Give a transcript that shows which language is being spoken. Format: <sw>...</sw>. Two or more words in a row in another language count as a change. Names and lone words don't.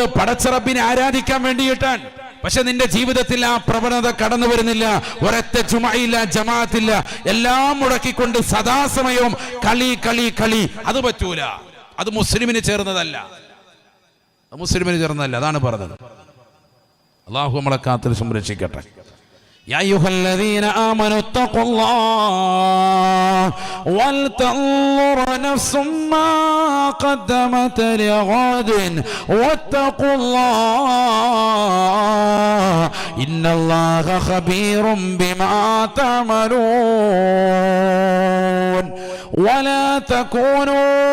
<ml>പടച്ച റബ്ബിനെ ആരാധിക്കാൻ വേണ്ടിയിട്ടാണ്. പക്ഷെ നിന്റെ ജീവിതത്തിൽ ആ പ്രവണത കടന്നു വരുന്നില്ല. ഒരൊറ്റ ജുമയില്ല, ജമാഅത്തില്ല, എല്ലാം മുടക്കിക്കൊണ്ട് സദാസമയവും കളി കളി കളി. അത് പറ്റൂല. അത് മുസ്ലിമിന് ചേർന്നതല്ല. മുസ്ലിമിന് ചേർന്നതല്ല. അതാണ് പറഞ്ഞത്. അള്ളാഹു നമ്മളെ കാത്തിൽ സംരക്ഷിക്കട്ടെ.</ml> <ar>يا أيها الذين آمنوا اتقوا الله ولتنظر نفس ما قدمت لغد واتقوا الله إن الله خبير بما تعملون ولا تكونوا</ar>